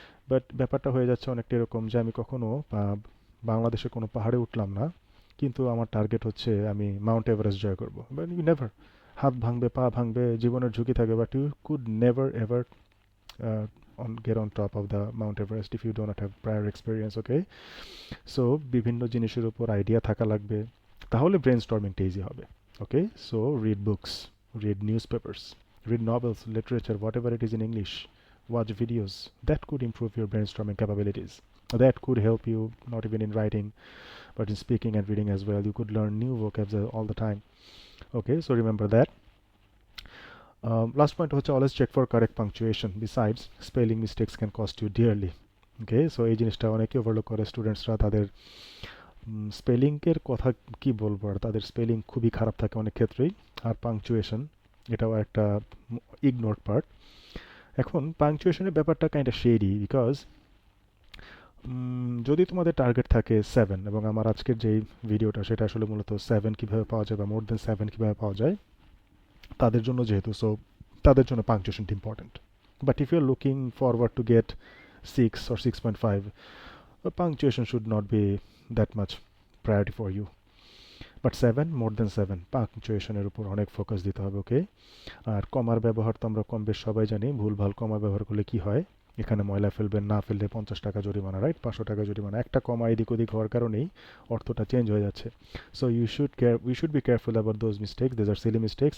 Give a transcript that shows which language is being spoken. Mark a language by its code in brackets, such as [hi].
[bn] But ব্যাপারটা হয়ে যাচ্ছে অনেকটা এরকম যে আমি কখনো বাংলাদেশে কোনো পাহাড়ে উঠলাম না, কিন্তু আমার টার্গেট হচ্ছে আমি মাউন্ট এভারেস্ট জয় করবো, [en] But you never, হাত ভাঙবে, পা ভাঙবে, জীবনের ঝুঁকি থাকে, but you could never ever get on top of the Mount Everest if you do not have prior experience, okay? [bn] So বিভিন্ন জিনিসের উপর আইডিয়া থাকা লাগবে, তাহলে ব্রেন স্টর্মিংটা ইজি হবে। [en] Okay, so read books, read news papers, read novels, literature, whatever it is in English, watch videos. That could improve your brainstorming capabilities. That could help you not even in writing, but in speaking and reading as well. You could learn new vocabs all the time. Okay, so remember that. Last point হচ্ছে always check for correct punctuation. Besides, spelling mistakes can cost you dearly. [bn] Okay, so এই জিনিসটা অনেকে overlook করে স্টুডেন্টসরা, তাদের স্পেলিংয়ের কথা কি বলবো, আর তাদের স্পেলিং খুবই খারাপ থাকে অনেক ক্ষেত্রেই, আর পাংচুয়েশন এটাও একটা ইগনোরড পার্ট। এখন পাংচুয়েশনের ব্যাপারটা কাইন্ডটা শেডি, বিকজ যদি তোমাদের টার্গেট থাকে 7, এবং আমার আজকের যেই ভিডিওটা সেটা আসলে মূলত 7 কীভাবে পাওয়া যায় বা মোর দেন 7 কীভাবে পাওয়া যায় তাদের জন্য যেহেতু, সো তাদের জন্য পাংচুয়েশনটা important. [en] But if you are looking forward to get 6 or 6.5, punctuation should not be that much priority for you. [bn] But 7, মোর দেন 7, পাংচুয়েশনের উপর অনেক ফোকাস দিতে হবে, ওকে? আর কমার ব্যবহার তো আমরা কম বেশ সবাই জানি, ভুলভাল কমা ব্যবহার করলে কি হয়, এখানে ময়লা ফেলবেন, না ফেললে 50 টাকা জরিমানা, রাইট? 500 টাকা জরিমানা, একটা কমা এদিক ওদিক হওয়ার কারণেই অর্থটা চেঞ্জ হয়ে যাচ্ছে। [en] So we should be careful about those mistakes, these are silly mistakes.